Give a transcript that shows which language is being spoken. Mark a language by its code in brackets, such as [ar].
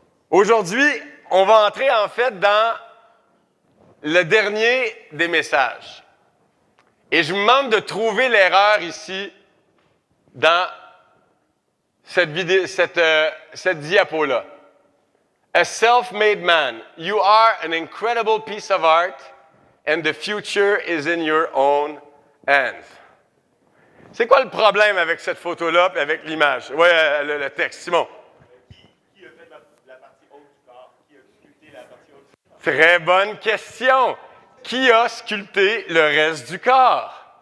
[fr] Aujourd'hui, on va entrer en fait dans le dernier des messages. Et je vous demande de trouver l'erreur ici dans cette diapo-là. [en] A self-made man. You are an incredible piece of art and the future is in your own hands. [fr] C'est quoi le problème avec cette photo-là et avec l'image? Oui, le texte. Simon. Qui a fait la partie haute du corps? Qui a sculpté la partie haute du corps? Très bonne question. Qui a sculpté le reste du corps?